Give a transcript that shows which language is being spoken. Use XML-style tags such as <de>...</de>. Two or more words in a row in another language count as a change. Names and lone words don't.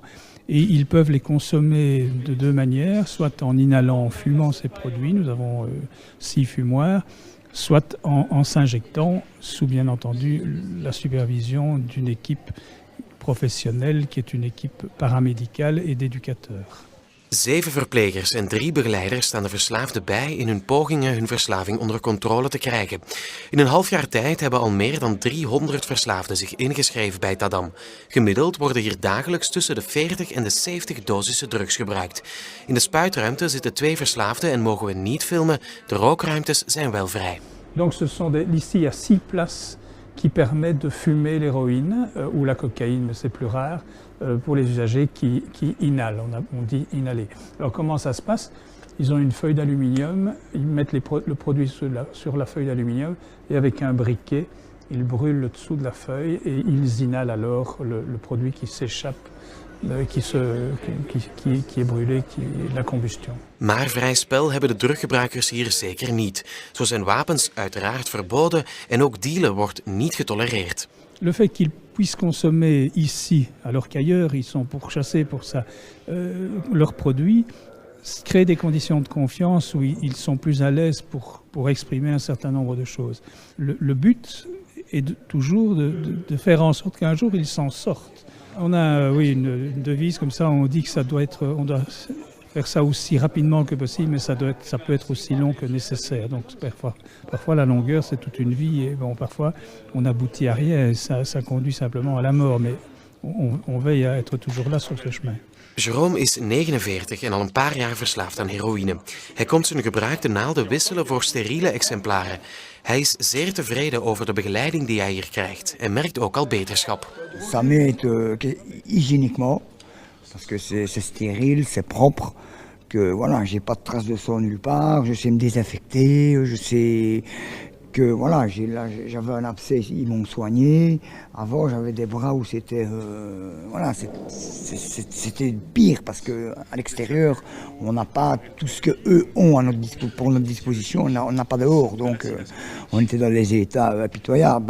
<fr>Et ils peuvent les consommer de deux manières, soit en inhalant, en fumant ces produits, nous avons 6 fumoirs, soit en s'injectant, sous bien entendu la supervision d'une équipe professionnelle qui est une équipe paramédicale et d'éducateurs.</fr> <nl>7 verplegers en 3 begeleiders staan de verslaafden bij in hun pogingen hun verslaving onder controle te krijgen. In een half jaar tijd hebben al meer dan 300 verslaafden zich ingeschreven bij Tadam. Gemiddeld worden hier dagelijks tussen de 40 en de 70 dosissen drugs gebruikt. In de spuitruimte zitten 2 verslaafden en mogen we niet filmen. De rookruimtes zijn wel vrij.</nl> <fr>Donc ici il y a 6 places qui permettent de fumer l'héroïne ou la cocaïne, mais c'est plus rare, pour les usagers qui inhalent, on dit inhaler. Alors comment ça se passe? Ils ont une feuille d'aluminium, ils mettent le produit sur la feuille d'aluminium et avec un briquet, ils brûlent le dessous de la feuille et ils inhalent alors le produit qui s'échappe, qui est brûlé, la combustion.</fr> <nl>Maar vrij spel hebben de druggebruikers hier zeker niet. Zo zijn wapens uiteraard verboden en ook dealen wordt niet getolereerd.</nl> <fr>Le fait qu'ils puissent consommer ici, alors qu'ailleurs ils sont pourchassés pour ça, leurs produits, crée des conditions de confiance où ils sont plus à l'aise pour exprimer un certain nombre de choses. Le but est toujours de faire en sorte qu'un jour ils s'en sortent. On a une devise comme ça, on dit que on doit faire ça aussi rapidement que possible, mais ça peut être aussi long que nécessaire. Donc parfois la longueur c'est toute une vie et bon, parfois on n'aboutit à rien et ça conduit simplement à la mort, mais on veille à être toujours là sur ce chemin.</fr> <nl>Jérôme is 49 en al een paar jaar verslaafd aan heroïne. Hij komt zijn gebruikte naalden wisselen voor steriele exemplaren. Hij is zeer tevreden over de begeleiding die hij hier krijgt en merkt ook al beterschap.</nl> <fr>Ça m'aide hygiéniquement, parce que c'est stérile, c'est propre, que voilà, j'ai pas de traces de sang nulle part, je sais me désinfecter, je sais que voilà, j'avais un abcès, ils m'ont soigné. Avant, j'avais des bras où c'était c'était pire parce que à l'extérieur, on n'a pas tout ce que eux ont pour notre disposition, on n'a pas dehors, donc on était dans des états impitoyables.</fr>